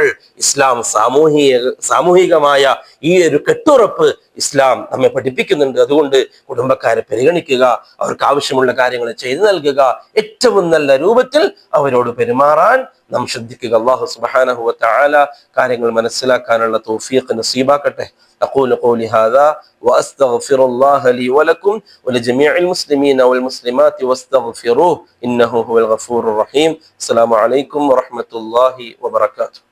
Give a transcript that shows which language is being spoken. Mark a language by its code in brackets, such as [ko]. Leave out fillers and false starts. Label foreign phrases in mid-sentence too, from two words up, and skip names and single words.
[ml] ഇസ്ലാം സാമൂഹികമായ ഈ ഒരു കെട്ടുറപ്പ് ഇസ്ലാം നമ്മെ പഠിപ്പിക്കുന്നുണ്ട്. അതുകൊണ്ട് കുടുംബക്കാരെ പരിഗണിക്കുക, അവർക്ക് ആവശ്യമുള്ള കാര്യങ്ങൾ ചെയ്തു നൽകുക, ഏറ്റവും നല്ല രൂപത്തിൽ അവരോട് പെരുമാറാൻ നാം ശ്രദ്ധിക്കുക. അല്ലാഹു [ar] سبحانه وتعالى [ml] കാര്യങ്ങൾ മനസ്സിലാക്കാനുള്ള തൗഫീഖ് നസീബാക്കട്ടെ. [ar] أقول قولي هذا وأستغفر الله لي ولكم ولجميع المسلمين والمسلمات واستغفروه إنه هو الغفور الرحيم. السلام عليكم ورحمة الله وبركاته.